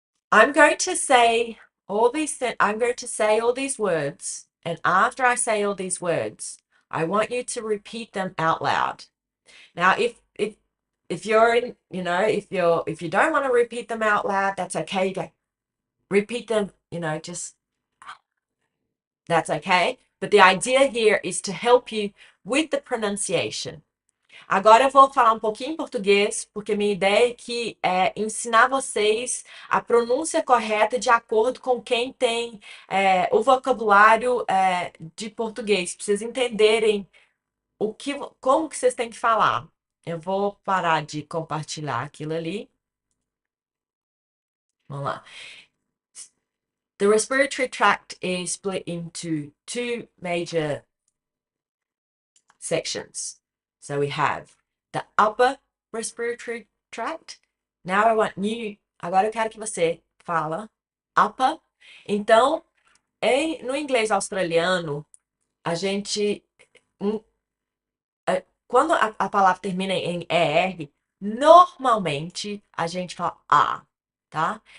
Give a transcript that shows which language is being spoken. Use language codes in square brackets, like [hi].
[en] I'm going to say I'm going to say all these words, and after I say all these words, I want you to repeat them out loud. Now, if you're in, if you don't want to repeat them out loud, that's okay. You go repeat them, just that's okay. But the idea here is to help you with the pronunciation. [pt] Agora eu vou falar um pouquinho em português, porque minha ideia aqui é ensinar vocês a pronúncia correta de acordo com quem tem o vocabulário de português, para vocês entenderem como que vocês têm que falar. Eu vou parar de compartilhar aquilo ali. Vamos lá. [en] The respiratory tract is split into two major sections. So we have the upper respiratory tract. Now I want you, [pt] agora eu quero que você fala upper. Então, no inglês australiano, a gente, quando a palavra termina em ER, normalmente a gente fala A, tá?